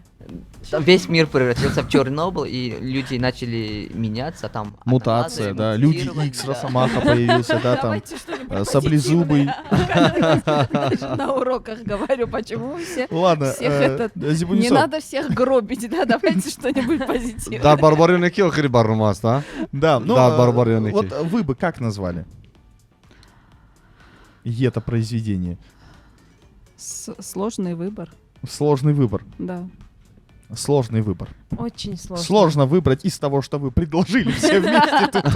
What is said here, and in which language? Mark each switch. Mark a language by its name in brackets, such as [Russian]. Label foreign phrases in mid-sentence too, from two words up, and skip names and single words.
[Russian] Там весь мир превратился в Чернобыль, и люди начали меняться, там... Мутация, одноглазые да. Люди мутировать, Икс, да. Росомаха появился, да, там. Саблезубый. На уроках говорю, почему все... Ладно, Всех этот- Не Зибунисов. надо всех гробить, да, давайте что-нибудь позитивное. [Tajik] Дар барбарионеки охири барномаст, а? [Russian] Да, ну, Да, Барбарионики. вот вы бы как назвали это произведение? Сложный выбор, Сложный выбор. да. Сложный выбор. Очень сложно. Сложно выбрать из того, что вы предложили все вместе тут.